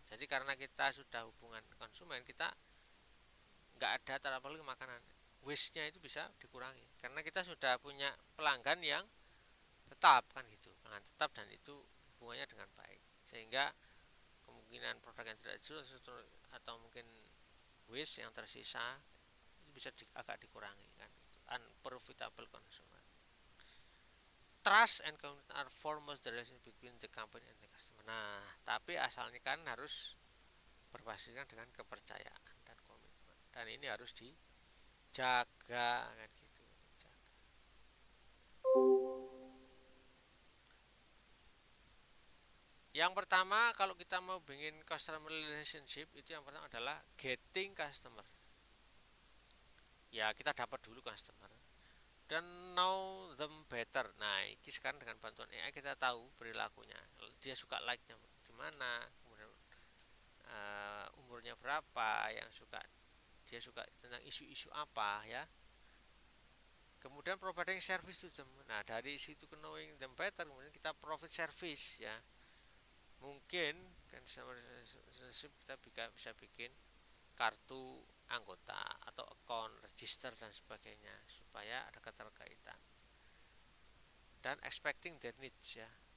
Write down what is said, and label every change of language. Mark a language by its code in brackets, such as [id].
[id] Jadi karena kita sudah hubungan konsumen, kita nggak ada apalagi makanan, waste-nya itu bisa dikurangi karena kita sudah punya pelanggan yang tetap kan gitu, pelanggan tetap, dan itu hubungannya dengan baik, sehingga kemungkinan produk yang tidak jual atau mungkin waste yang tersisa itu bisa agak dikurangi kan gitu. [en] Unprofitable consumer. Trust and commitment are foremost the relation between the company and the customer. [id] Nah, tapi asalnya kan harus berbasiskan dengan kepercayaan dan komitmen, dan ini harus dijaga kan gitu. Yang pertama, kalau kita mau bikin customer relationship, itu yang pertama adalah [en] getting customer. [id] Ya, kita dapat dulu customer dan [en] know them better. [id] Nah, ini sekarang dengan bantuan AI kita tahu perilakunya. Dia suka like-nya di mana, kemudian umurnya berapa, yang dia suka tentang isu-isu apa ya. Kemudian [en] providing service to them. [id] Nah, dari situ [en] knowing them better, [id] kemudian kita [en] provide service [id] ya. Mungkin kan kita bisa bikin kartu anggota atau account register dan sebagainya supaya ada keterkaitan dan [en] expecting their needs [id] ya.